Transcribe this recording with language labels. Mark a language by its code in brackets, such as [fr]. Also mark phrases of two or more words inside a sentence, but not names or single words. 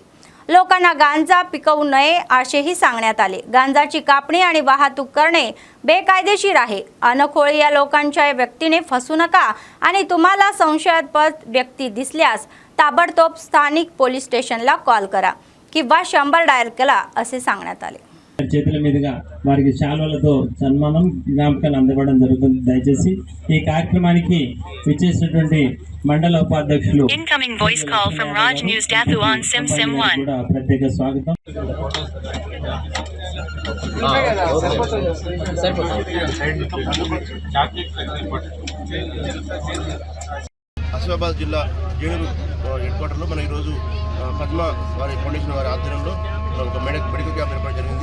[mr] लोकांना गांजा पिकवू नये असेही सांगण्यात आले। गांजाची कापणी आणि वाहतूक करणे बेकायदेशीर आहे। अनखोळी या लोकांच्या व्यक्तीने फसू नका आणि तुम्हाला संशयास्पद व्यक्ती दिसल्यास ताबडतोब स्थानिक पोलीस स्टेशनला कॉल करा किंवा 100 डायल करा असे सांगण्यात आले। [te] చేతుల మీదుగా వారికి శాల్వలతో సన్మానం జ్ఞాపకాలు అందబడడం జరుగుతుంది। దయచేసి ఈ కార్యక్రమానికి విచ్చేసినటువంటి మండల ఉపాధ్యక్షులు [en] Incoming voice call from Raj News Dathu on Sim 1 [te] కూడా ప్రత్యేక స్వాగతం। ఆసిఫాబాద్ జిల్లా జైనూరు హెడ్ క్వార్టర్లో మన ఈరోజు పద్మ వారి ఫౌండేషన్ వారి ఆధ్వర్యంలో ఒక మెడికల్ క్యాంప్ ఏర్పాటు జరిగింది।